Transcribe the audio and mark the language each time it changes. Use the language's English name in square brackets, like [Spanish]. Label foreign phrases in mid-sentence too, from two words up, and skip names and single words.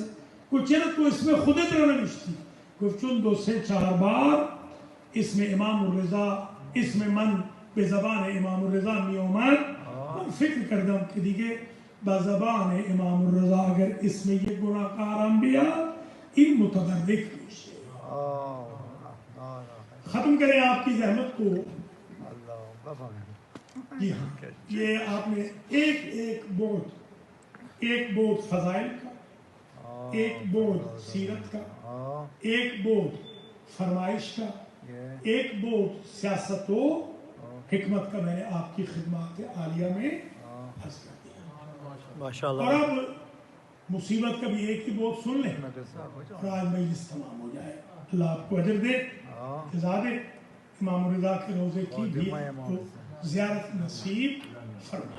[Persian] گفت چرا تو اسم خودت رو نوشتی؟ گفت چون 2-3-4 بار اسم امام الرضا, اسم من به زبان امام الرضا می اومد, من فکر کردم که دیگه با زبان امام الرضا اگر اسم یک گناهکارم بیاد این متبرک میشه. [Urdu] ختم کریں آپ کی زحمت کو. جی ہاں, یہ آپ نے ایک بود فضائل کا, ایک بود سیرت کا, ایک بود فرمائش کا, ایک بود سیاست و حکمت کا میں نے آپ کی خدمات عالیہ میں عرض کر دیا. ماشاءاللہ. اور اب مصیبت کا بھی ایک ہی بود سن لیں اور آج مجلس تمام ہو جائے. اللہ آپ کو اجر دے, جزا دے. امام رضا کے روزے کی بھی زیارت نصیب فرمائے.